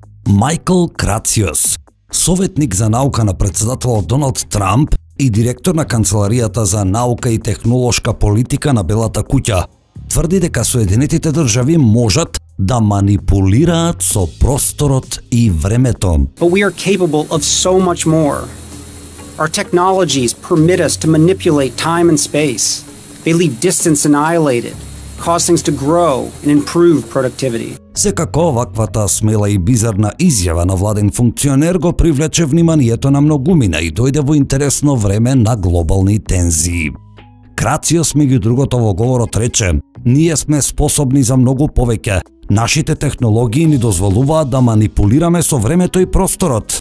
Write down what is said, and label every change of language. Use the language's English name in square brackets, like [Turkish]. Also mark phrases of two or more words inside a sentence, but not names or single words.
[Macedonian] Майкл Крациос, советник за наука на председателот Доналд Трамп и директор на Канцеларијата за наука и технолошка политика на Белата куќа, тврди дека Соединетите држави можат да манипулираат со просторот и времето. [English] But we are capable of so much more. Our technologies permit us to manipulate time and space. They leave distance annihilated, cause things to grow and improve productivity. [Macedonian] Секако ваквата смела и бизарна изјава на владен функционер го привлече вниманието на многумина и дојде во интересно време на глобални тензии. Крациос меѓу другото во говорот рече: "Ние сме способни за многу повеќе. Нашите технологии ни дозволуваат да манипулираме со времето и просторот."